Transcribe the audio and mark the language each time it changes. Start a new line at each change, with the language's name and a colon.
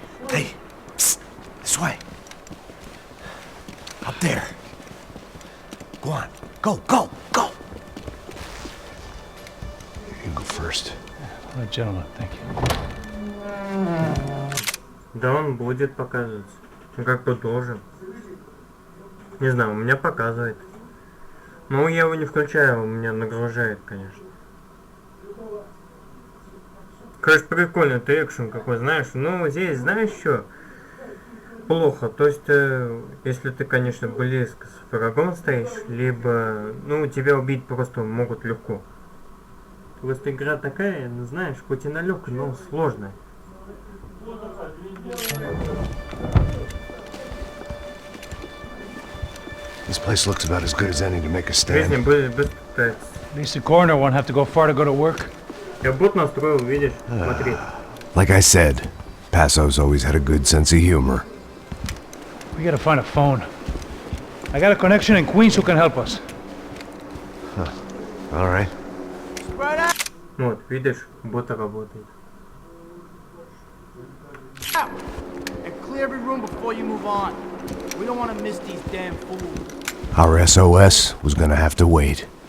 English: Hey, psst, this way. Up there. Go on, go, go, go! You can go first. All right, gentlemen, thank you.
Russian: Да он будет показываться. Ну как бы должен. Не знаю, у меня показывает. Ну я его не включаю, у меня нагружает, конечно. Конечно, прикольно, ты экшен какой, знаешь. Ну здесь, знаешь что? Плохо. То есть, если ты, конечно, близко с врагом стоишь, либо, ну, тебя убить просто могут легко. То есть игра такая, ну, знаешь, хоть и налегкая, но сложная.
English: This place looks about as good as any to make a
Russian: Жизни
English: stand.
Russian: были без пытаться.
English: At least the coroner won't have to go far to go to work.
Russian: Я бот настроил, видишь, смотри.
English: Like I said, Passo's always had a good sense of humor. We gotta find a phone. I got a connection in Queens who can help us. All right.
Russian: Вот, видишь, бот работает.
English: And clear every room before you move on. We don't want to miss these damn fools. Our SOS was gonna have to wait.